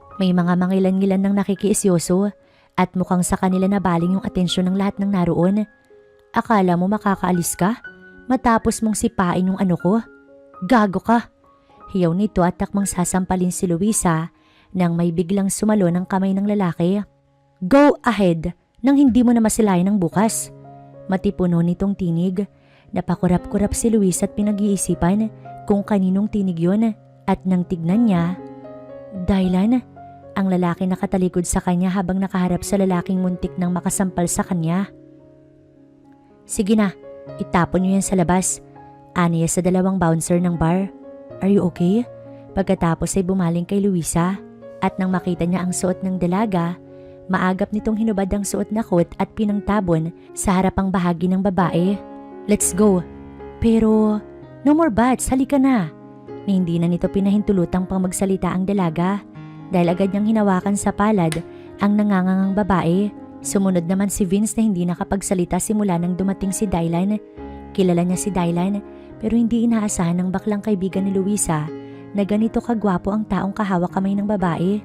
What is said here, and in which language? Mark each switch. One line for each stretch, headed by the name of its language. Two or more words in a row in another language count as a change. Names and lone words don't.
Filipino: May mga mangilan-ngilan ng nakikiisyoso at mukhang sa kanila nabaling yung atensyon ng lahat ng naroon. Akala mo makakaalis ka? Matapos mong sipain yung ano ko? Gago ka! Hiyaw nito at takmang sasampalin si Luisa nang may biglang sumalo ng kamay ng lalaki.
English: Go ahead
Filipino: nang hindi mo na masilayan ng bukas. Matipuno nitong tinig. Napakurap-kurap si Luis at pinag-iisipan kung kaninong tinig yun at nang tignan niya, Dylan, ang lalaki nakatalikod sa kanya habang nakaharap sa lalaking muntik nang makasampal sa kanya. Sige na, itapon niyo yan sa labas. Aniya sa dalawang bouncer ng bar.
English: Are you okay?
Filipino: Pagkatapos ay bumaling kay Luisa at nang makita niya ang suot ng dalaga, maagap nitong hinubad ang suot na coat at pinangtabon sa harapang bahagi ng babae.
English: Let's go. Pero, no more bats,
Filipino: halika na. Na hindi na nito pinahintulutang pang magsalita ang dalaga dahil agad niyang hinawakan sa palad ang nangangangang babae. Sumunod naman si Vince na hindi nakapagsalita simula nang dumating si Dylan. Kilala niya si Dylan pero hindi inaasahan ng baklang kaibigan ni Luisa na ganito kagwapo ang taong kahawak kamay ng babae.